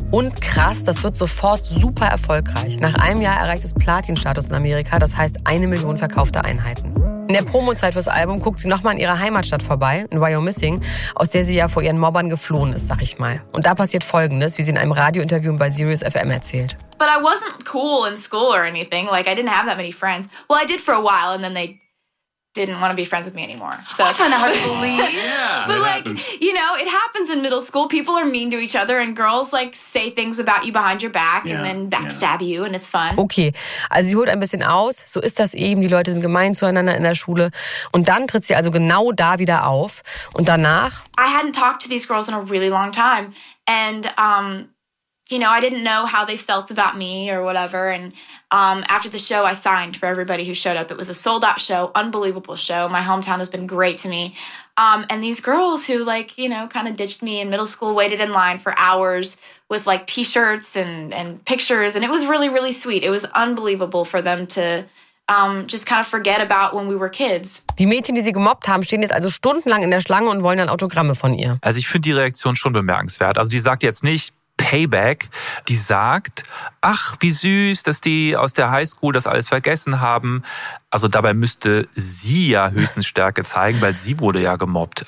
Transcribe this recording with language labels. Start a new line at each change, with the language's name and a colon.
German: Und krass, das wird sofort super erfolgreich. Nach einem Jahr erreicht es Platinstatus in Amerika, das heißt 1 Million verkaufte Einheiten. In der Promo-Zeit fürs Album guckt sie nochmal in ihrer Heimatstadt vorbei, in Wyoming, aus der sie ja vor ihren Mobbern geflohen ist, sag ich mal. Und da passiert Folgendes, wie sie in einem Radiointerview bei Sirius FM erzählt.
English: But I wasn't cool in school or anything. Like, I didn't have that many friends. Well, I did for a while and then they didn't want to be friends with me anymore. So I kind of hard to believe. Yeah, but like, happens. You know, it happens in middle school. People are mean to each other and girls like say things about you behind your back, yeah, and then backstab, yeah, you and it's fun.
German: Okay, also sie holt ein bisschen aus. So ist das eben. Die Leute sind gemein zueinander in der Schule. Und dann tritt sie also genau da wieder auf. Und danach?
English: I hadn't talked to these girls in a really long time. And, you know, I didn't know how they felt about me or whatever. And after the show, I signed for everybody who showed up. It was a sold out show, unbelievable show. My hometown has been great to me. And these girls who, like, you know, kind of ditched me in middle school, waited in line for hours with like T-shirts and pictures. And it was really, really sweet. It was unbelievable for them to just kind of forget about when we were kids.
German: Die Mädchen, die sie gemobbt haben, stehen jetzt also stundenlang in der Schlange und wollen dann Autogramme von ihr. Also ich finde die Reaktion schon bemerkenswert. Also die sagt jetzt nicht Payback, die sagt, ach, wie süß, dass die aus der Highschool das alles vergessen haben. Also dabei müsste sie ja höchstens Stärke zeigen, weil sie wurde ja gemobbt.